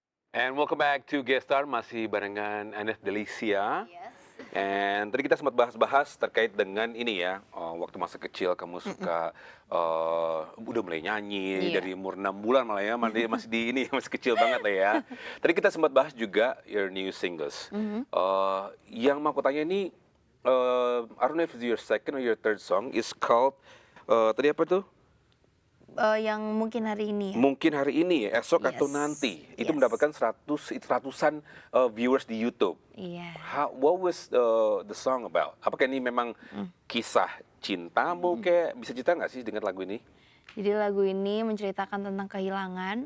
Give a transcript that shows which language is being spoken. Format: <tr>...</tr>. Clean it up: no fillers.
<en>And welcome back to guest star,</en> <id>masih barengan</id> <en>Anet Delicia. Yes.</en> <id>And tadi kita sempat bahas-bahas terkait dengan ini ya, waktu masa kecil kamu suka udah mulai nyanyi Iya. dari umur 6 bulan malah ya, masih di ini masih kecil banget lah ya. Tadi kita sempat bahas juga</id> <en>your new singles.</en> <id>Yang mau aku tanya ini,</id> <en>I don't know if it's your second or your third song, is called</en> <id>tadi apa tuh? Yang mungkin hari ini ya. Mungkin hari ini ya, esok atau</id> <en>Yes,</en> <id>nanti. Itu mendapatkan ratusan viewers di YouTube. Iya.</id> <en>What was the song about?</en> <id>Apakah ini memang kisah cintamu kayak bisa cerita nggak sih dengan lagu ini? Jadi lagu ini menceritakan tentang kehilangan.</id>